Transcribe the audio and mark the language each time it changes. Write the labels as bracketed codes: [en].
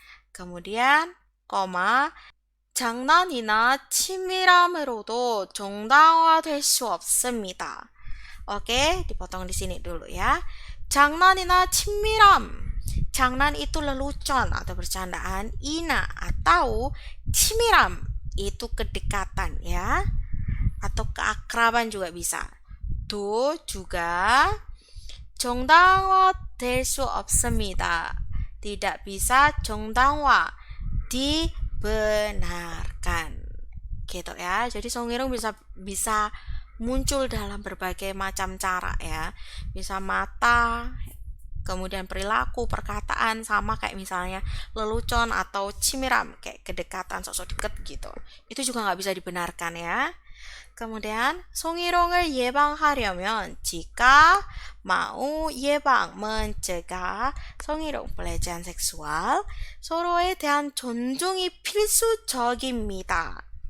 [ko] Kemudian, 장난이나 치밀함으로도 정당화될 수 없습니다. [id] Oke, dipotong di sini dulu ya. [ko] 장난이나 친밀함. [id] 장난 itu lelucon atau bercandaan, ina atau 치밀함 itu kedekatan ya, atau keakraban juga bisa. [ko] 도 juga 정당화될 수 없습니다. [id] tidak bisa 정당화, dibenarkan gitu ya. jadi 성희롱 bisa muncul dalam berbagai macam cara ya. bisa mata, kemudian perilaku, perkataan, sama kayak misalnya lelucon atau cimiram, kayak kedekatan, sosok deket gitu. Itu juga nggak bisa dibenarkan ya. [ko] kemudian 성희롱을 예방하려면 [id] jika mau [ko] 예방 [id] mencegah [ko] 성희롱 [id] pelecehan seksual [ko] 서로에 대한 존중이 필수적입니다.